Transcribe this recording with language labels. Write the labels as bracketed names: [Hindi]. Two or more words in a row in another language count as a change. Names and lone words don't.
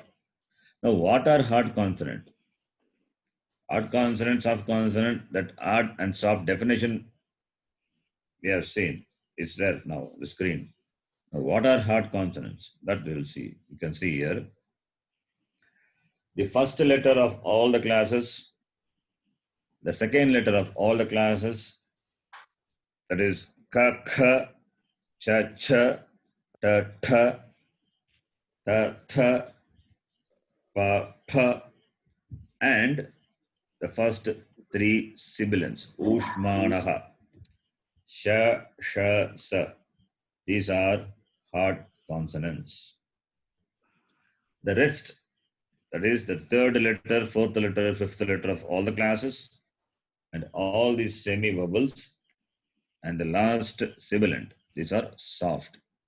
[English] Now, what are hard consonant? Hard consonant, soft consonant, that hard and soft definition we have seen. It's there now, the screen. Now, what are hard consonants? That we will see. You can see here. The first letter of all the classes, the second letter of all the classes, that is ka, kha, cha, cha, ta, tha, ta, tha, pa, pa, and the first three sibilants, ushmanaha, sha, sha, sa. These are hard consonants. The rest, that is the third letter, fourth letter, fifth letter of all the classes, and all these semi-vowels, and the last sibilant, these are soft.